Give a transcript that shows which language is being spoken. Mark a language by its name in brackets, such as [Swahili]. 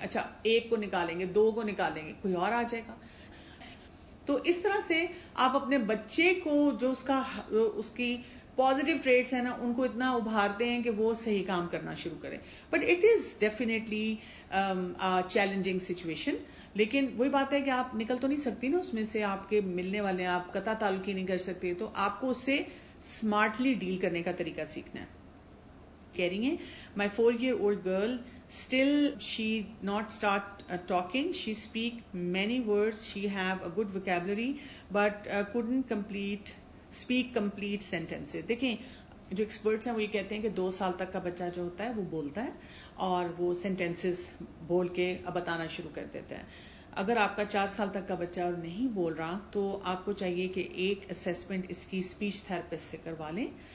[Urdu] اچھا ایک کو نکالیں گے, 2 کو نکالیں گے, کوئی اور آ جائے گا. تو اس طرح سے آپ اپنے بچے کو جو اس کی پازیٹیو ٹریٹس ہیں نا ان کو اتنا ابھارتے ہیں کہ وہ صحیح کام کرنا شروع کریں. [English] But it is definitely challenging situation. [Urdu] لیکن وہی بات ہے کہ آپ نکل تو نہیں سکتی نا اس میں سے, آپ کے ملنے والے ہیں, آپ قطع تعلقی نہیں کر سکتے, تو آپ کو اس سے اسمارٹلی ڈیل کرنے کا طریقہ سیکھنا ہے. کہہ رہی ہیں [English] my 4-year-old girl still she not start talking, she speak many words, she have a good vocabulary but couldn't speak complete sentences. [Urdu] دیکھیں جو ایکسپرٹس ہیں وہ یہ کہتے ہیں کہ 2 سال تک کا بچہ جو ہوتا ہے وہ بولتا ہے اور وہ سینٹینسز بول کے بتانا شروع کر دیتا ہے. اگر آپ کا 4 سال تک کا بچہ اور نہیں بول رہا تو آپ کو چاہیے کہ ایک اسیسمنٹ اس کی اسپیچ تھراپسٹ سے کروا لیں.